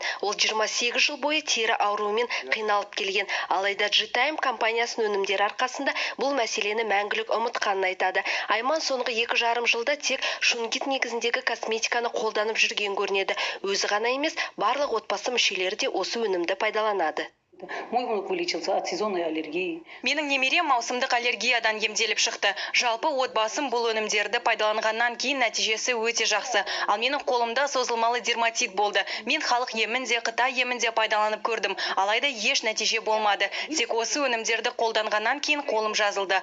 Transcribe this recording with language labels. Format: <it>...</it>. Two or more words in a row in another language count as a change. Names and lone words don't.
<kk>Ол 28 жыл бойы тері ауруымен қиналып келген. Алайда G-Time компаниясының өнімдері арқасында бұл мәселені мәңгілік ұмытқанын айтады. Айман соңғы 2,5 жылда тек шунгит негізіндегі косметиканы қолданып жүрген көрінеді. Өзі ғана емес, барлық отбасы мүшелері де осы өнімді пайдаланады.</kk> <ru>Мой внук вылечился от сезонной аллергии.</ru> <kk>Менің немерем маусымдық аллергиядан емделіп шықты. Жалпы отбасым бұл өнімдерді пайдаланғаннан кейін нәтижесі өте жақсы. Ал менің қолымда созылмалы дерматит болды. Мен халық емін де, Қытай емін де пайдаланып көрдім. Алайда еш нәтиже болмады. Тек осы өнімдерді қолданғаннан кейін қолым жазылды.</kk>